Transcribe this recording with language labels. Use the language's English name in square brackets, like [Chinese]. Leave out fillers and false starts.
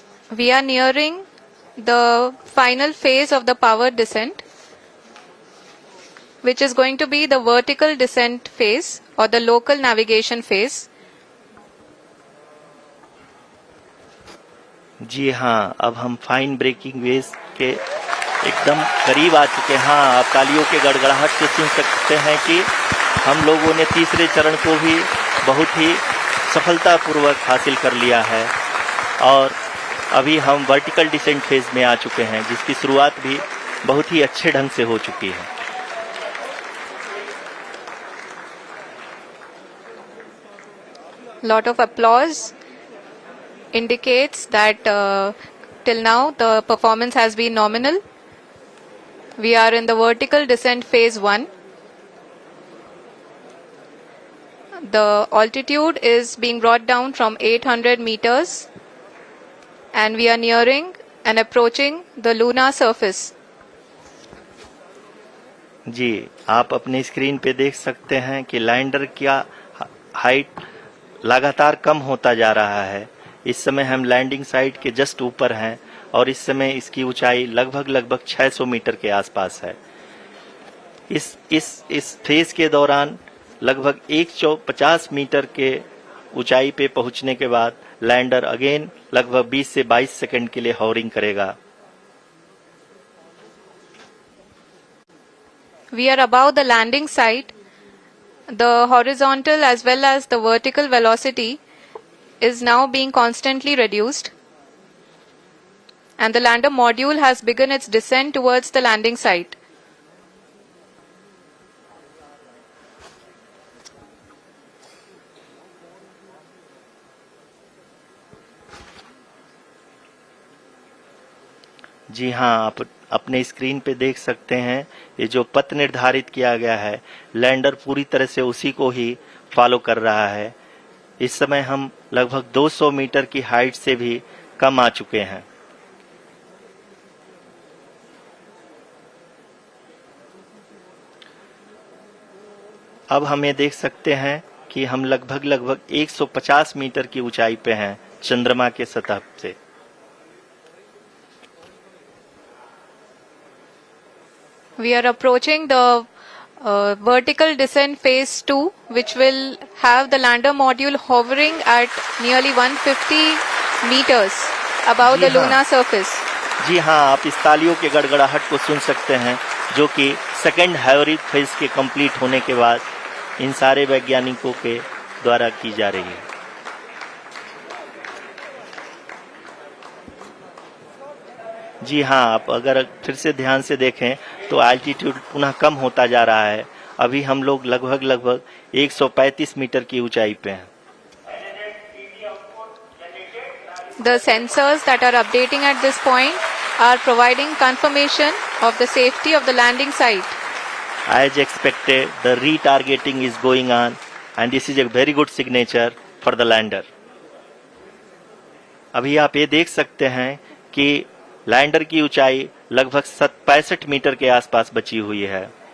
[English] We are nearing the final phase of the power descent, which is going to be the vertical descent phase or the local navigation phase. [Hindi] जी हाँ, अब हम fine breaking wave के एकदम करीब आ चुके हैं. हाँ, आप तालियों के गड़गड़ाहट से सुन सकते हैं कि हम लोगों ने तीसरे चरण को भी बहुत ही सफलतापूर्वक हासिल कर लिया है और अभी हम वर्टिकल डिसेंट फेज में आ चुके हैं, जिसकी शुरुआत भी बहुत ही अच्छे ढंग से हो चुकी है. [English] Lot of applause indicates that till now the performance has been nominal. We are in the vertical descent phase 1. The altitude is being brought down from 800 meters and we are nearing and approaching the lunar surface. [Hindi] जी, आप अपनी screen पे देख सकते हैं कि lander का height लगातार कम होता जा रहा है. इस समय हम लैंडिंग साइट के जस्ट ऊपर हैं और इस समय इसकी ऊंचाई लगभग 600 मीटर के आसपास है. इस फेज के दौरान लगभग 150 मीटर के ऊंचाई पे पहुंचने के बाद लैंडर अगेन लगभग 20 से 22 सेकंड के लिए हॉवरिंग करेगा. [English] We are above the landing site. The horizontal as well as the vertical velocity is now being constantly reduced, and the lander module has begun its descent towards the landing site. [Hindi] जी हाँ, आप अपने screen पे देख सकते हैं ये जो पथ निर्धारित किया गया है, लैंडर पूरी तरह से उसी को ही फॉलो कर रहा है. इस समय हम लगभग 200 मीटर की हाइट से भी कम आ चुके हैं. अब हम ये देख सकते हैं कि हम लगभग 150 मीटर की ऊंचाई पे हैं चंद्रमा के सतह से. [English] We are approaching the vertical descent phase 2, which will have the lander module hovering at nearly 150 meters above the lunar surface. [Hindi] जी हाँ, आप इस तालियों के गड़गड़ाहट को सुन सकते हैं, जो कि सेकंड हैवरिक फेज के कंप्लीट होने के बाद इन सारे वैज्ञानिकों के द्वारा की जा रही है। जी हाँ, आप अगर फिर से ध्यान से देखें तो एल्टीट्यूड पुनः कम होता जा रहा है। अभी हम लोग लगभग 135 मीटर की ऊंचाई पे हैं। [English] The sensors that are updating at this point are providing confirmation of the safety of the landing site. As expected, the retargeting is going on and this is a very good signature for the lander. [Hindi] अभी आप ये देख सकते हैं कि lander की ऊंचाई लगभग 65 मीटर के आसपास बची हुई है।